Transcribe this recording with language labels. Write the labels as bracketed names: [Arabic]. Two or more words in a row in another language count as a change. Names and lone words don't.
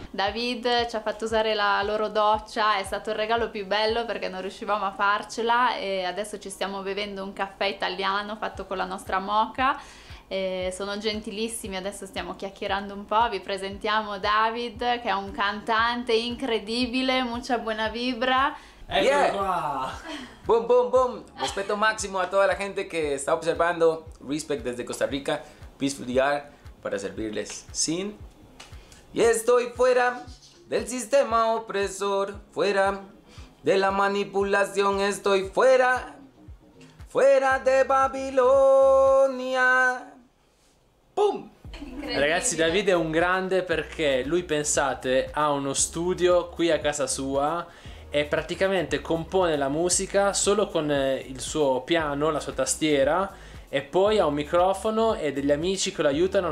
[Italian] David ci ha fatto usare la loro doccia, è stato il regalo più bello perché non riuscivamo a farcela e adesso ci stiamo bevendo un caffè italiano fatto con la nostra moka. Sono gentilissimi, adesso stiamo chiacchierando un po'. Vi presentiamo David, che è un cantante incredibile, [Spanish] mucha buena vibra. [Italian] Eccolo qua! Boom, boom, boom. [Spanish] Respeto máximo a toda la gente que está observando. Respect desde Costa Rica. Peaceful DR para servirles sin. Y estoy fuera del sistema opresor, fuera de la manipulación, estoy fuera, fuera de Babilonia. Boom! [Italian] Ragazzi, Davide è un grande perché lui, pensate, ha uno studio qui a casa sua e praticamente compone la musica solo con il suo piano, la sua tastiera, e poi ha un microfono e degli amici che lo aiutano.